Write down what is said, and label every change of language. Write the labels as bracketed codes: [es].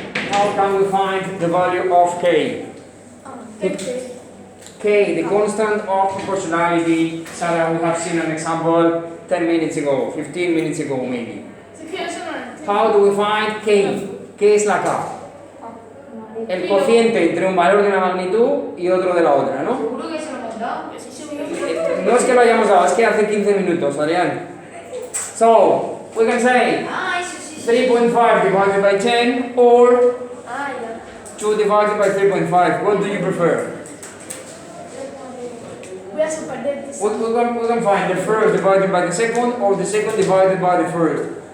[en] How can we find the value of K? K, the constant of proportionality. Sarah, we have seen an example 10 minutes ago, 15 minutes ago maybe. How do we find K? [es] ¿Qué es la K? El cociente entre un valor de una magnitud y otro de la otra, ¿no? Seguro que se lo hemos dado. No es que lo hayamos dado, es que hace 15 minutos, Adrián. [en] So, we can say 3.5 divided by 10 or 2 divided by 3.5. What do you prefer? We can find the first divided by the second or the second divided by the first.